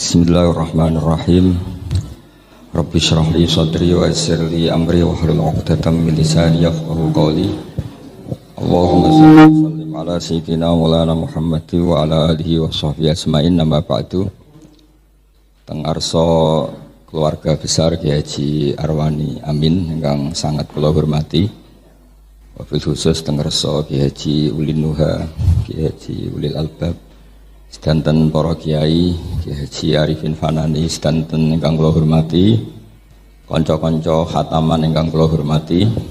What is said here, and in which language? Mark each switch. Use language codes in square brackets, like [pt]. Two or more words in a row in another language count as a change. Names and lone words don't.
[ar] بسم الله الرحمن الرحيم. رب اشرح لي صدري ويسر لي أمري واحلل عقدة من لساني يفقهوا قولي. اللهم صل وسلم على سيدنا مولانا محمد وعلى آله وصحبه أجمعين. نما بعد. [jv] Teng arsa [id] keluarga besar [jv] Kiai Haji Arwani Amin ingkang sangat kula hormati. [ar] وبالخصوص [jv] teng arsa Kiai Haji Ulin Nuha, Kiai Haji Ulil Albab, sedanten para kiai, Kiai Haji Arifin Fanani, sedanten ingkang kula hormati, kanca-kanca khataman ingkang kula hormati.